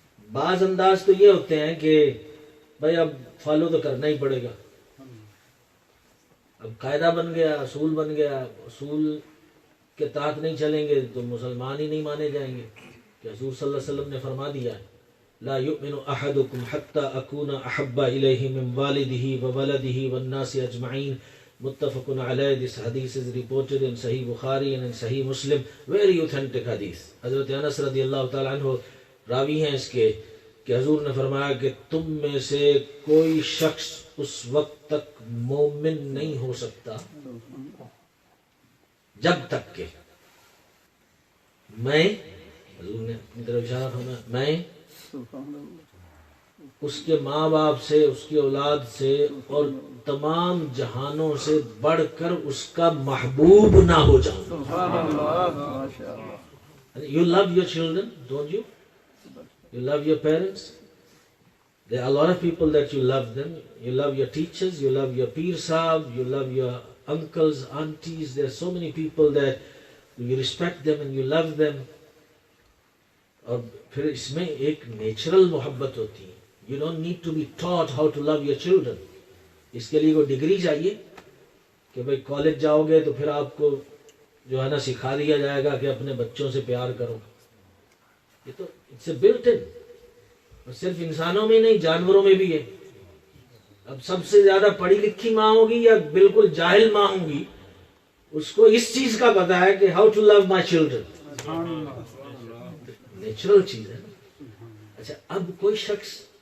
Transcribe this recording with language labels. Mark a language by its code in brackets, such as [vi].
[ur] بعض انداز تو یہ ہوتے ہیں کہ بھائی اب فالو تو کرنا ہی پڑے گا، اب قاعدہ بن گیا، اصول بن گیا، اصول کے تحت نہیں چلیں گے تو مسلمان ہی نہیں مانے جائیں گے. کہ حضور صلی اللہ علیہ وسلم نے فرما دیا ہے [ar] لا یؤمن احدکم حتی اکون احب الیہ من والدہ وولدہ والناس اجمعین. متفق علیہ. [en] This hadith is reported in Sahih Bukhari and in Sahih Muslim. Very authentic hadith. [ur] حضرت انس رضی اللہ تعالیٰ عنہ راوی ہیں اس کے کہ حضور نے فرمایا کہ تم میں سے کوئی شخص اس وقت تک مومن نہیں ہو سکتا جب تک کہ میں، حضور نے اپنی طرف اشارہ فرمایا، میں اس کے ماں باپ سے، اس کی اولاد سے اور تمام جہانوں سے بڑھ کر اس کا محبوب نہ ہو جاؤں. سبحان اللہ، ماشاء اللہ. [en] You love your children, don't you? You love your parents. There are a lot of people that you love them. You love your teachers, you love your peer sahab, you love your uncles, aunties. There are so many people that you respect them and you love them. [ur] اور پھر اس میں ایک natural محبت ہوتی ہے. [en] You don't need to be taught how to love your children. [ur] اس کے لیے کوئی ڈگری چاہیے کہ بھائی کالج جاؤ گے تو پھر آپ کو جو ہے نا سکھا دیا جائے گا کہ اپنے بچوں سے پیار کرو. یہ تو [en] It's a built in. [ur] اور صرف انسانوں میں نہیں، جانوروں میں بھی ہے. اب سب سے زیادہ پڑھی لکھی ماں ہوگی یا بالکل جاہل ماں ہوگی، اس کو اس چیز کا پتا ہے کہ [en] How to love my children. [ur] Natural چیز ہے. اچھا، اب کوئی شخص